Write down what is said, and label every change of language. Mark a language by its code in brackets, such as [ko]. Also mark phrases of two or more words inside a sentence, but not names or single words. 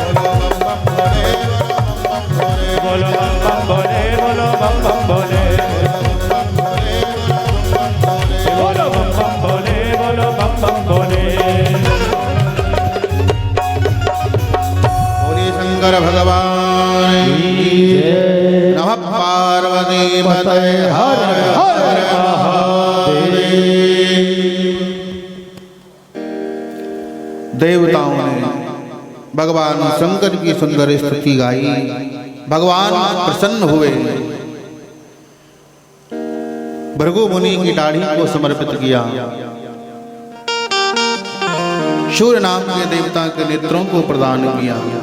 [hi] बोलो बम बम भोले, बोलो बम बम भोले, बोलो बम बम भोले, बोलो बम बम भोले। बोलिए शंकर भगवान की जय। नमः पार्वती पतये हर हर महादेव। देवताओं ने भगवान शंकर की सुंदर स्तुति गाई भगवान प्रसन्न हुए, भृगु मुनि की दाढ़ी को समर्पित किया, सूर्य नाम के देवता के नेत्रों को प्रदान किया।